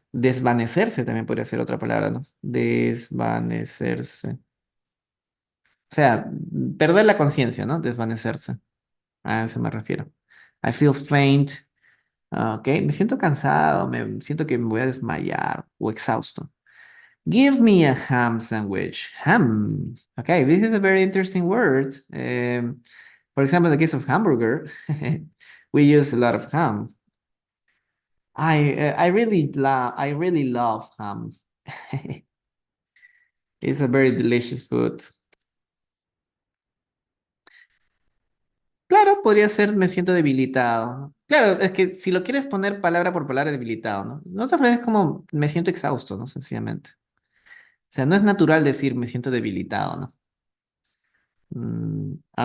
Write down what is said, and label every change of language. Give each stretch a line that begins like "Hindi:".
Spanish: Desvanecerse también podría ser otra palabra, ¿no? Desvanecerse. O sea, perder la conciencia, ¿no? Desvanecerse. A eso me refiero.
English: I feel faint.
Spanish: Ah, ok, me siento cansado, me siento que me voy a desmayar o exhausto.
English: Give me a ham sandwich. Ham. Okay, this is a very interesting word. For example, in the case of hamburger, we use a lot of ham. I really love ham. It's a very delicious food.
Spanish: Claro, podría ser me siento debilitado, ¿no? Claro, es que si lo quieres poner palabra por palabra, debilitado, ¿no? No otra vez es como me siento exhausto, ¿no? Sencillamente. O sea, no es natural decir me siento debilitado, ¿no?